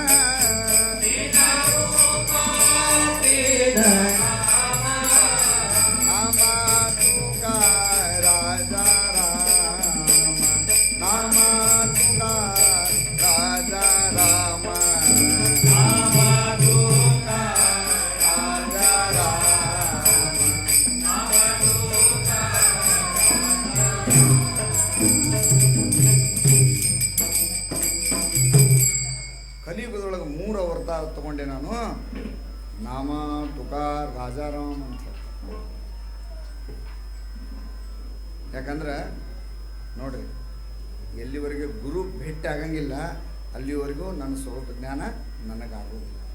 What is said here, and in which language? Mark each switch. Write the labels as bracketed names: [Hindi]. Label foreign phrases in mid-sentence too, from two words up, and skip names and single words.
[Marathi] नामा तुका राजा राम नामा तुका राजा राम नामा तुका राजा राम नामा तुका. [Kannada] ಕಲಿಯುಗದೊಳಗೆ 3 ಅವತಾರ ತಗೊಂಡೆ ನಾನು, ನಾಮ ತುಕಾರ್ ರಾಜಾರಾಮ್ ಅಂತ. ಯಾಕಂದ್ರೆ ನೋಡ್ರಿ, ಎಲ್ಲಿವರೆಗೆ ಗುರು ಭೇಟಿ ಆಗಂಗಿಲ್ಲ ಅಲ್ಲಿವರೆಗೂ ನನ್ನ ಸ್ವರೂಪ ಜ್ಞಾನ ನನಗಾಗೋದಿಲ್ಲ.